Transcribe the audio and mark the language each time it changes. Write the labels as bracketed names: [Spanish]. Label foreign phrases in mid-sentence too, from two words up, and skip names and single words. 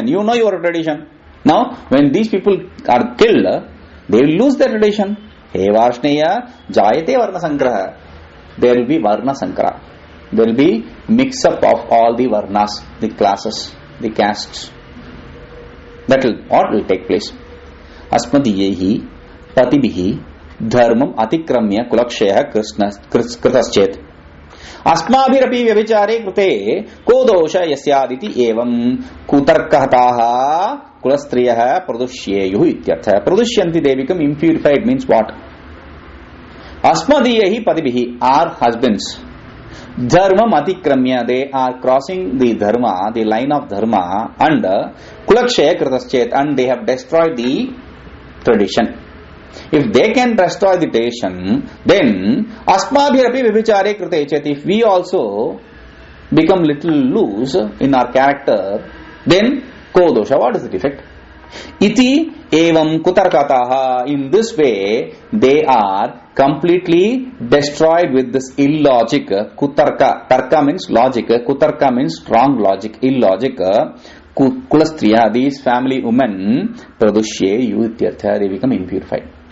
[English] You know your tradition. Now, when these people are killed, they will lose their tradition. [Sanskrit] Hey Varshneya, Jayate Varna Sangraha. [English] There will be [Sanskrit] Varna Sankara. [English] There will be mix up of all the Varnas, the classes, the castes. That will, what will take place? [Sanskrit] Asmadiyehi Patibihi Dharmam Atikramya Kulakshaya Kritaschet. Asmabhirapi Vyabhichare Krute Kodosha Yasyaditi Evam Kutarkahataha Kulastriyaha Pradushyeyu Ityartha. Pradushyanti, [English] they become impurified, means what? [Sanskrit] Asmadiyahi Patibihi, [English] our husbands. [Sanskrit] Dharmam Atikramya, [English] they are crossing the dharma, the line of dharma, and [Sanskrit] Kulakshaya Kritaschet, [English] and they have destroyed the tradition. If they can destroy the tradition, then [Sanskrit] Asmabhirapi Vibhichare Krite Chet, [English] if we also become little loose in our character, then Kodosha, what is the defect? [Sanskrit] Iti evam kutarkataha. [English] In this way, they are completely destroyed with this illogic. Kutarka, tarka means logic, kutarka means wrong logic, illogic. Kulastriya, these family women, [Sanskrit] pradushye yutyartha, [English] they become impurified.